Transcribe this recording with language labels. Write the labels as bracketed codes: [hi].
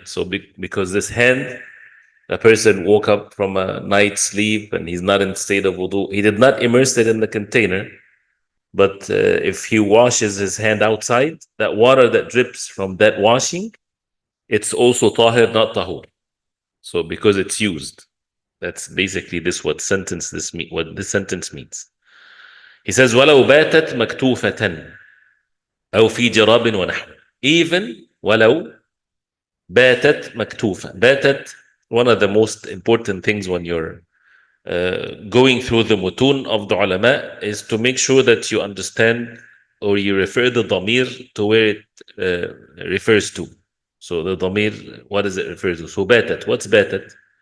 [en] So because this hand, a person woke up from a night's sleep and he's not in state of wudu, he did not immerse it in the container, but if he washes his hand outside, that water that drips from that washing, it's also tahir, not tahur. So because it's used, that's basically what this sentence means. He says, [ar] وَلَوْ بَاتَتْ مَكْتُوفَةً أو في جراب ونحو. [en] Even [ar] ولو باتت مكتوفة. [en] باتت, one of the most important things when you're going through the mutun of the ulama is to make sure that you understand or you refer the dhamir to where it refers to. So the dhamir, what does it refer to? So batat, what's batat?